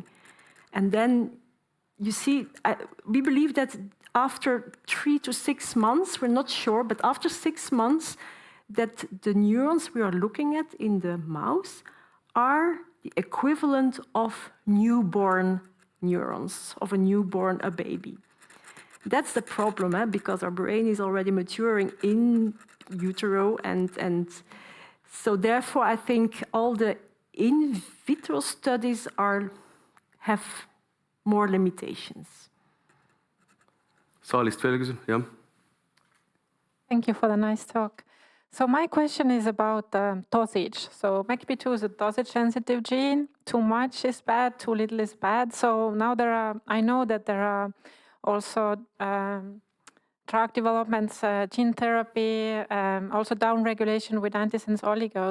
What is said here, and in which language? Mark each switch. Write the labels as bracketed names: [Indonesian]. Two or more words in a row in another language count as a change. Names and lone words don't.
[English] And then you see, we believe that after 3 to 6 months, we're not sure, but after 6 months, that the neurons we are looking at in the mouse are the equivalent of newborn neurons, of a baby. That's the problem, because our brain is already maturing in utero, and so therefore I think all the in vitro studies have more limitations. [Estonian] Saalist veel küsimus, jah. [English] Thank you for the nice talk. So my question is about dosage. So MECP2 is a dosage-sensitive gene. Too much is bad, too little is bad. So now I know that there are also drug developments, gene therapy, also downregulation with antisense oligos.